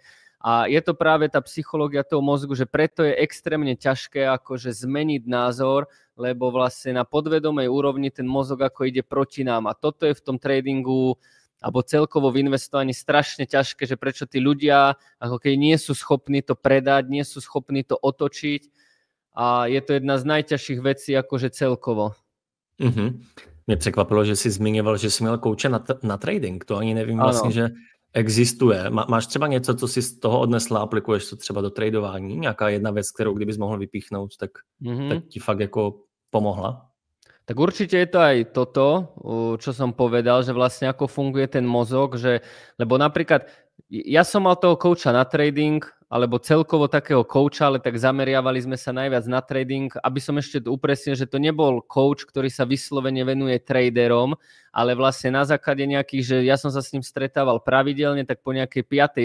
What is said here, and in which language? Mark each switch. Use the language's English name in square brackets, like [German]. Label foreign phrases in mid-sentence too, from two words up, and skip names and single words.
[Slovak] A je to práve tá psychológia toho mozgu, že preto je extrémne ťažké akože zmeniť názor, lebo vlastne na podvedomej úrovni ten mozog ako ide proti nám. A toto je v tom tradingu alebo celkovo v investovaní strašne ťažké, že prečo tí ľudia ako keď nie sú schopní to predať, nie sú schopní to otočiť a je to jedna z najťažších vecí akože celkovo. [Czech] Mě překvapilo, že jsi zmiňoval, že jsi měl kouče na trading, to ani nevím vlastně, že existuje. Máš třeba něco, co si z toho odnesla, aplikuješ to třeba do tradování? Nějaká jedna věc, kterou kdybys mohl vypíchnout, tak ti fakt jako pomohla? [Slovak] Tak určite je to aj toto, čo som povedal, že vlastne ako funguje ten mozog, že, lebo napríklad ja som mal toho kouča na trading, alebo celkovo takého kouča, ale tak zameriavali sme sa najviac na trading, aby som ešte upresnil, že to nebol kouč, ktorý sa vyslovene venuje traderom, ale vlastne na základe nejakých, že ja som sa s ním stretával pravidelne, tak po nejakej 5.